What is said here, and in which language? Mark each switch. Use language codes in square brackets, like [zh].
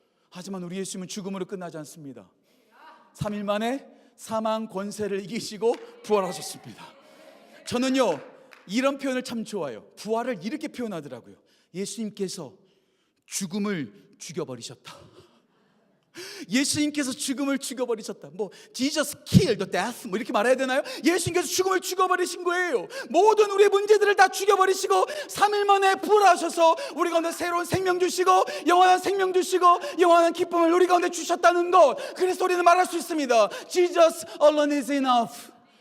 [ko] 하지만 우리 예수님은 죽음으로 끝나지 않습니다. 3일 만에 사망 권세를 이기시고 부활하셨습니다. 저는요 이런 표현을 참 좋아요. 부활을 이렇게 표현하더라고요. 예수님께서 죽음을 죽여버리셨다. 예수님께서 죽음을 죽여버리셨다. [en] Jesus killed the death [ko] 이렇게 말해야 되나요? 예수님께서 죽음을 죽여버리신 거예요. 모든 우리의 문제들을 다 죽여버리시고 3일 만에 부활하셔서 우리 가운데 새로운 생명 주시고 영원한 생명 주시고 영원한 기쁨을 우리 가운데 주셨다는 것. 그래서 우리는 말할 수 있습니다. [en] Jesus alone is enough.